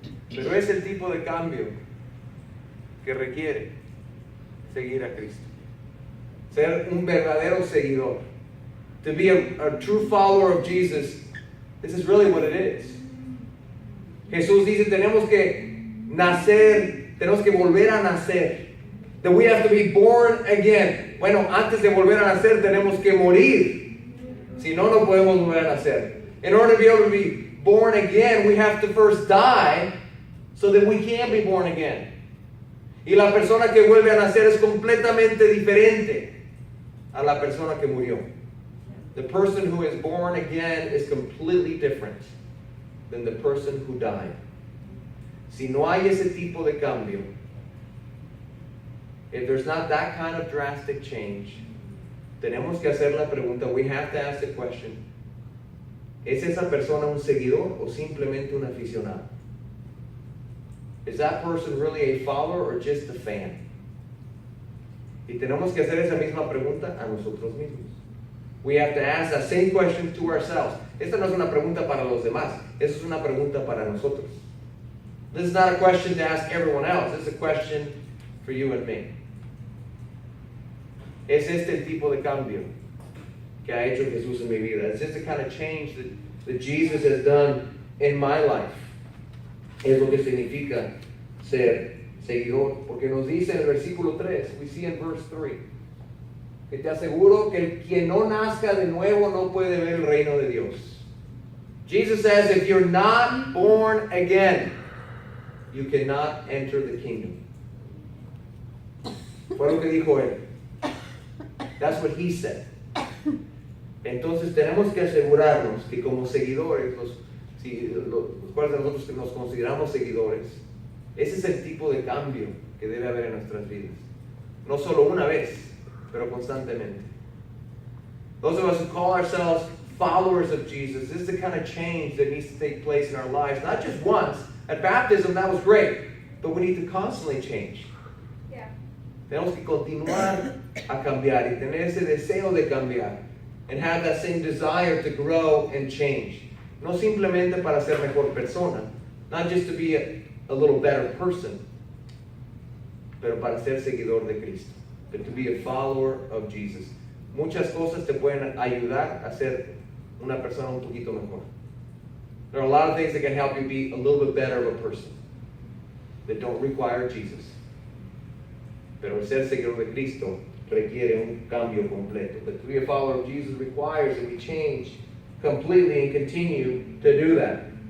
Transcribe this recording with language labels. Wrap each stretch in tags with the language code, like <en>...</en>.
<es>Pero es el tipo de cambio que requiere seguir a Cristo. Ser un verdadero seguidor.</es> <en>To be a true follower of Jesus, this is really what it is.</en> <es>Jesús dice, tenemos que nacer, tenemos que volver a nacer.</es> <en>That we have to be born again.</en> <es>Bueno, antes de volver a nacer tenemos que morir. Si no, no podemos volver a nacer.</es> <en>In order to be able to be born again, we have to first die so that we can be born again.</en> <es>Y la persona que vuelve a nacer es completamente diferente a la persona que murió.</es> <en>The person who is born again is completely different than the person who died.</en> <es>Si no hay ese tipo de cambio,</es> <en>if there's not that kind of drastic change,</en> <es>tenemos que hacer la pregunta,</es> <en>we have to ask the question,</en> <es>¿es esa persona un seguidor o simplemente un aficionado?</es> <en>Is that person really a follower or just a fan?</en> <es>Y tenemos que hacer esa misma pregunta a nosotros mismos.</es> <en>We have to ask that same question to ourselves.</en> <es>Esta no es una pregunta para los demás, esta es una pregunta para nosotros.</es> <en>This is not a question to ask everyone else, this is a question for you and me.</en> <es>¿Es este el tipo de cambio que ha hecho Jesús en mi vida?</es> <en>Is this the kind of change that Jesus has done in my life?</en> <es>Es lo que significa ser seguidor. Porque nos dice en el versículo 3,</es> <en>we see in verse 3,</en> <es>que te aseguro que el quien no nazca de nuevo no puede ver el reino de Dios.</es> <en>Jesus says, if you're not born again, you cannot enter the kingdom.</en> <es>Fue lo que dijo él.</es> <en>That's what he said.</en> <es>Entonces tenemos que asegurarnos que como seguidores, los cuales nosotros nos consideramos seguidores, ese es el tipo de cambio que debe haber en nuestras vidas. No solo una vez, pero constantemente.</es> <en>Those of us who call ourselves followers of Jesus, this is the kind of change that needs to take place in our lives. Not just once. At baptism, that was great. But we need to constantly change.</en> <es>Tenemos que continuar a cambiar y tener ese deseo de cambiar.</es> <en>And have that same desire to grow and change.</en> <es>No simplemente para ser mejor persona.</es> <en>Not just to be a little better person.</en> <es>Pero para ser seguidor de Cristo.</es> <en>But to be a follower of Jesus.</en> <es>Muchas cosas te pueden ayudar a ser una persona un poquito mejor.</es> <en>There are a lot of things that can help you be a little bit better of a person. That don't require Jesus.</en> <es>Pero el ser seguidor de Cristo requiere un cambio completo.</es> <en>But to be a follower of Jesus requires that we change completely and continue to do that.</en>